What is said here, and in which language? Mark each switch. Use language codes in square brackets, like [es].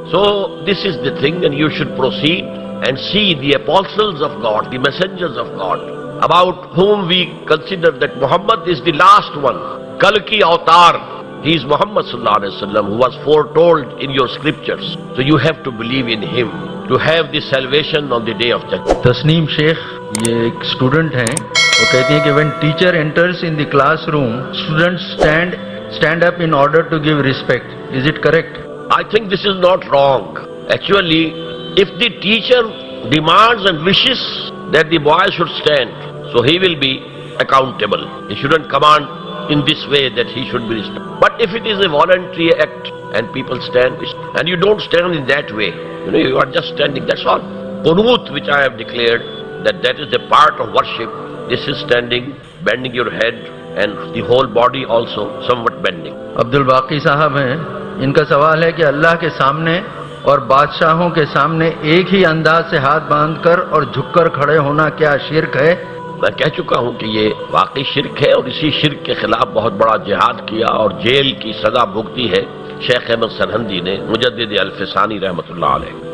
[en] So this is the thing, and you should proceed and see the apostles of God, the messengers of God, about whom we consider that Muhammad is the last one. Kalki Avatar, he is Muhammad sallallahu alaihi wasallam, who was foretold in your scriptures. So you have to believe in him to have the salvation on the day of judgment. [ur] Tasnim شیخ یہ ایک student ہیں. وہ کہتی ہیں کہ [en] when teacher enters in the classroom, students stand up in order to give respect. Is it correct? I think this is not wrong. Actually, if the teacher demands and wishes that the boy should stand, so he will be accountable. He shouldn't command in this way that he should be respected. But if it is a voluntary act and people stand, and you don't stand in that way, you are just standing, that's all. Qunut, which I have declared, that is a part of worship. This is standing, bending your head, and the whole body also somewhat bending. [ur] عبد الباقی صاحب ہیں. ان کا سوال ہے کہ اللہ کے سامنے اور بادشاہوں کے سامنے ایک ہی انداز سے ہاتھ باندھ کر اور جھک کر کھڑے ہونا کیا شرک ہے؟ میں کہہ چکا ہوں کہ یہ واقعی شرک ہے، اور اسی شرک کے خلاف بہت بڑا جہاد کیا اور جیل کی سزا بھگتی ہے شیخ احمد سرہندی نے، مجدد الفسانی رحمۃ اللہ علیہ.